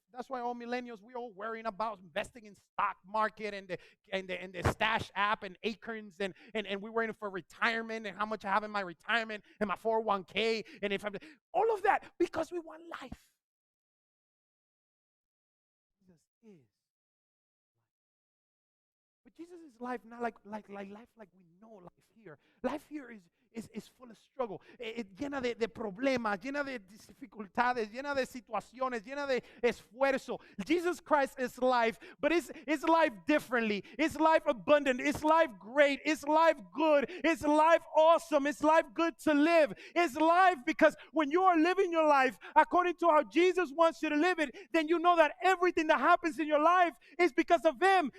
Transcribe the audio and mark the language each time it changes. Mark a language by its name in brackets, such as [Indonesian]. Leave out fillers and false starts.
[English] That's why all millennials, we're all worrying about investing in stock market and the stash app and acorns and we're waiting for retirement and how much I have in my retirement and my 401k and if I'm all of that because we want life. Jesus is life. But Jesus is life not like life like we know life here. Life here [Spanish] es [English] full of struggle, [Spanish] llena de problemas, llena de dificultades, llena de situaciones, llena de esfuerzo. [English] Jesus Christ is life, but it's life differently. It's life abundant. It's life great. It's life good. It's life awesome. It's life good to live. It's life because when you are living your life according to how Jesus wants you to live it, then you know that everything that happens in your life is because of Him.